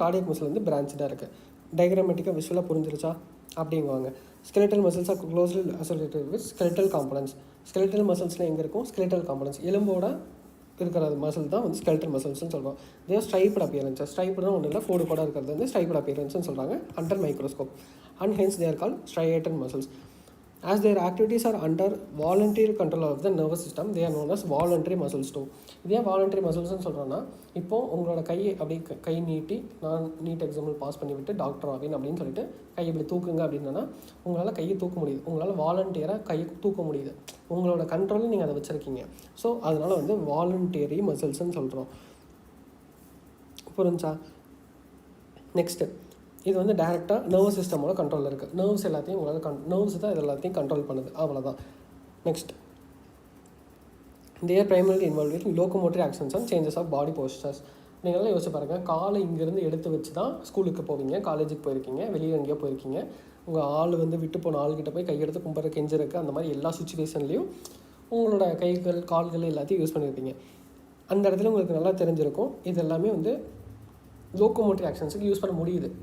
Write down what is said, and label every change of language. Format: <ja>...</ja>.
<ta>Cardiac muscle வந்து பிரான்ச்சாக இருக்குது. டயக்ராமேட்டிக்காக விஷுவலாக புரிஞ்சிருச்சா அப்படிங்குவாங்க.</ta> <en>Skeletal muscles are closely associated with skeletal components.</en> <ta>Skeletal மசில்ஸில் எங்கே இருக்கும்? ஸ்கெலட்டல் காம்பனன்ட்ஸ், எலும்போட இருக்கிற மசில் தான் வந்து ஸ்கெலட்டல் மசில்ஸ்னு சொல்கிறோம். இதே ஸ்ட்ரைப்டு அப்பியரன்ஸ், ஸ்ட்ரைப்டு தான் ஒன்றும் இல்லை, கோடு இருக்கிறது வந்து ஸ்ட்ரைப்டு அப்பியரன்ஸ்னு சொல்கிறாங்க</ta> <en>Under microscope. And hence they are called striated muscles. As their activities are under voluntary control of the nervous system, they are known as voluntary muscles too.</en> <ta>இதே voluntary மசில்ஸ்னு சொல்கிறோன்னா, இப்போது உங்களோட கையை அப்படி கை நீட்டி, நான் நீட் எக்ஸாம்பிள் பாஸ் பண்ணிவிட்டு doctor ஆவேன் அப்படின்னு சொல்லிட்டு கையை இப்படி தூக்குங்க அப்படின்னா உங்களால் கையை தூக்க முடியுது. உங்களால் வாலண்டியராக கையை தூக்க முடியுது. உங்களோட கண்ட்ரோலில் நீங்கள் அதை வச்சுருக்கீங்க. ஸோ அதனால் வந்து வாலண்டரி மசில்ஸ்ன்னு சொல்கிறோம். புரிஞ்சா? நெக்ஸ்ட்டு, இது வந்து டேரெக்டாக நர்வஸ் சிஸ்டமோட கண்ட்ரோலில் இருக்குது. நர்வ்ஸ் எல்லாத்தையும் உங்களால் நர்வ்ஸ் தான் இது எல்லாத்தையும் கண்ட்ரோல் பண்ணுது, அவ்வளோதான்.</ta> <en>Next, they are primarily involved in locomotor actions and changes of body postures.</en> <ta>நீங்களாம் யோசிச்சு பாருங்கள், காலை இங்கேருந்து எடுத்து வச்சு தான் ஸ்கூலுக்கு போவீங்க, காலேஜுக்கு போயிருக்கீங்க, வெளியே எங்கேயோ போயிருக்கீங்க. உங்கள் ஆள் வந்து விட்டு போன ஆள்கிட்ட போய் கையெடுத்து கும்புற கெஞ்சிருக்கு, அந்த மாதிரி எல்லா சுச்சுவேஷன்லேயும் உங்களோட கைகள் கால்கள் எல்லாத்தையும் யூஸ் பண்ணியிருப்பீங்க. அந்த இடத்துல உங்களுக்கு நல்லா தெரிஞ்சிருக்கும், இது எல்லாமே வந்து லோக்கோமோட்டரி ஆக்ஷன்ஸுக்கு யூஸ் பண்ண முடியுது.</ta>